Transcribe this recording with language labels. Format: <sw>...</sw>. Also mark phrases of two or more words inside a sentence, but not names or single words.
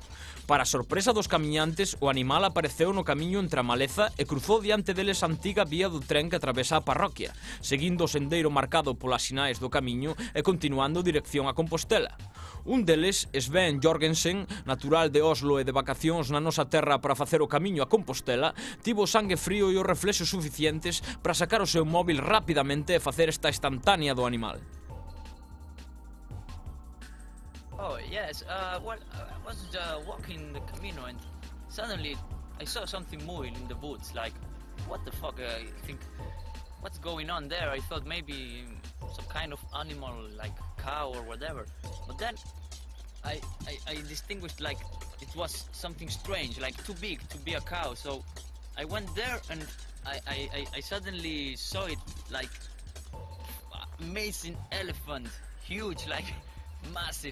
<gl>Para a sorpresa dos camiñantes, o animal apareceu no camiño entre a maleza e cruzou diante deles a antiga vía do tren que atravesa a parroquia, seguindo o sendeiro marcado polas sinais do camiño e continuando dirección a Compostela. Un deles, Sven Jorgensen, natural de Oslo e de vacacións na nosa terra para facer o camiño a Compostela, tivo o sangue frío e os reflexos suficientes para sacar o seu móvil rapidamente e facer esta instantánea do animal.</gl> <en>Oh yes, well, I was walking the Camino and suddenly I saw something moving in the woods, like, what the fuck, I think, what's going on there? I thought maybe some kind of animal, like cow or whatever, but then I distinguished like it was something strange, like too big to be a cow, so I went there and I suddenly saw it like amazing elephant, huge, like massive.</en>